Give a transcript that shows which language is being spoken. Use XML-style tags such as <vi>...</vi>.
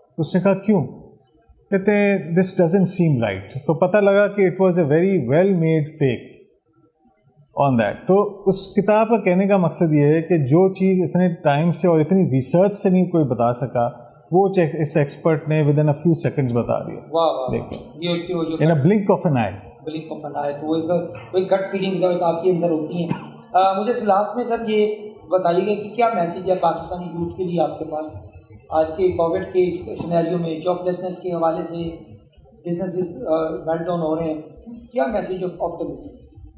<ur>اس نے کہا کیوں؟ کہتے ہیں</ur> <en>This doesn't seem right. تو پتہ لگا کہ it was a very well made fake on that.</en> <ur>تو اس کتاب کا کہنے کا مقصد یہ ہے کہ جو چیز اتنے ٹائم سے اور اتنی ریسرچ سے نہیں کوئی بتا سکا, وہ اس ایکسپرٹ نے</ur> <en>within a few seconds</en> <ur>بتا دیا.</ur> <en>دیکھیں in a blink of an eye. Blink of an eye.</en> <ur>تو وہ ایک گٹ فیلنگ جو آپ کے اندر ہوتی ہیں. مجھے لاسٹ میں سر یہ بتائیے گا کہ کیا میسیج ہے پاکستانی یوتھ کے لیے آپ کے پاس آج کے کووڈ کے اس سینیریو میں, جاب لیسنس کے حوالے سے بزنسز میلٹ ڈاؤن ہو رہے ہیں, کیا میسیج آف آپٹمزم؟</ur>